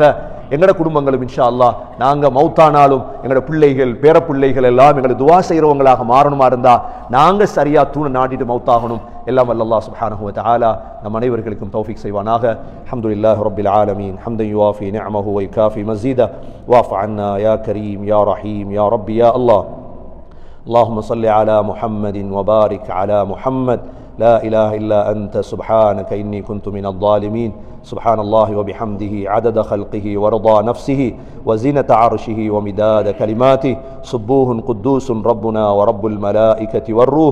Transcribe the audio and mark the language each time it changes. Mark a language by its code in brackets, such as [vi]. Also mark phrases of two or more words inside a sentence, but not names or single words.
[ta] எங்கட குடும்பங்களும் [ar] إن شاء الله [ta] நாங்க மௌத்தானாலும் எங்கட பிள்ளைகள் பேர பிள்ளைகள் எல்லாம் எங்களை துவா செய்யறவங்களாக மாறணுமா இருந்தா நாங்க சரியா தூண நாட்டிட்டு மௌத்தாகணும். எல்லாம் [ar] الله سبحانه وتعالى [ta] நம் அனைவர்களுக்கும் தௌஃபீக் செய்வானாக. [ar] الحمد لله رب العالمين حمدا يوافي نعمه ويكافئ مزيده واعف عنا يا كريم يا رحيم يا ربي يا الله. اللهم صل على محمد وبارك على محمد. لا إله إلا أنت سبحانك إني كنت من الظالمين. سبحان الله وبحمده عدد خلقه ورضا نفسه وزنة عرشه ومداد كلماته. سبوه قدوس ربنا ورب الملائكة والروح.